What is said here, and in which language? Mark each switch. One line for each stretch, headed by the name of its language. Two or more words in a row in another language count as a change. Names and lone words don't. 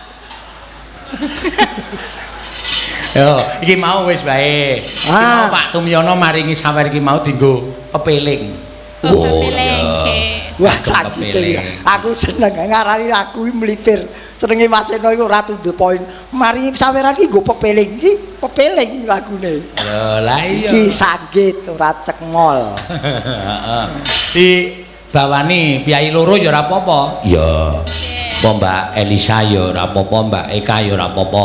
Javanese: Yo, iki mau wis wae. Iki mau Pak Tumyono maringi sawer iki mau dienggo pepeling. pepeling. Wah, sakit. Aku seneng ngarani lagu iki mlipir. Senenge Mas Eno iku ora
English: to the point.
Javanese: Maringi saweran iki nggo pepeling. Iki pepeling lagune. Lho, lah iya. Iki sanggit ora cekmol. Heeh. Di bawani piyai loro ya ora apa-apa. Ya. Apa Mbak Elisa ya ora apa-apa, Mbak Eka ya ora apa-apa.